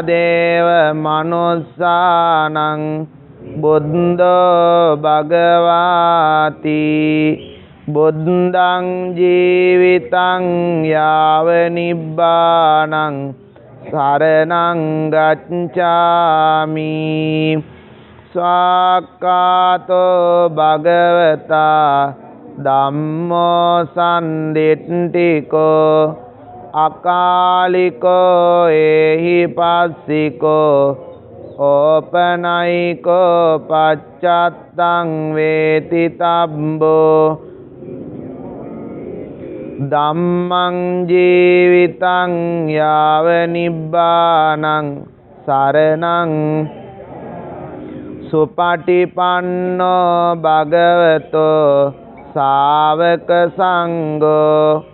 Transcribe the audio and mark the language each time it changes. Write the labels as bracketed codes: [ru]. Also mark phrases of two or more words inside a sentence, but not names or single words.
[pi] දේව මනුස්සානං බුද්ධෝ භගවාති බුද්ධං ජීවිතං යාව නිබ්බානං සරණං ගච්ඡාමි ස්වාක්ඛාතෝ භගවතා ධම්මෝ සම්දිට්ඨිකෝ අකාලිකෝ එහි පස්සිකෝ ඕපනයිකෝ පච්චත්තං වේති තබ්බෝ ධම්මං ජීවිතං යාව නිබ්බානං සරණං සුපටිපන්නෝ භගවතෝ ශාවක සංඝෝ